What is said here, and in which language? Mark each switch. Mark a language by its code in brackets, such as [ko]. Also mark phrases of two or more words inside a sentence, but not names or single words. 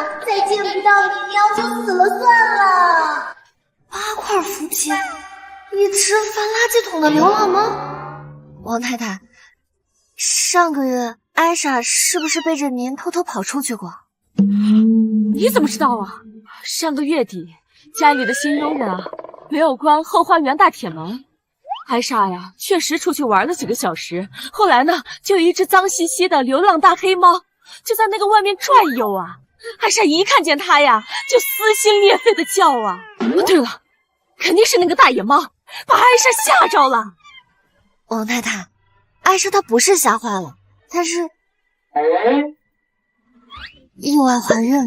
[zh] 再見不到你，喵就死了算了。 8塊腹肌，一隻翻垃圾桶的流浪貓。王太太，上個月艾莎是不是背着您偷偷跑出去過？你怎麼知道啊？上個月底，家裡的新傭人啊，沒有關後花園大鐵門。艾莎呀，確實出去玩了幾個小時，後來呢，就有一隻髒兮兮的流浪大黑貓，就在那個外面轉悠啊。艾莎一看見它呀，就撕心裂肺的叫啊。哦，對了，肯定是那個大野貓把艾莎嚇着了。王太太，艾莎她不是嚇壞了，她是意外懷孕。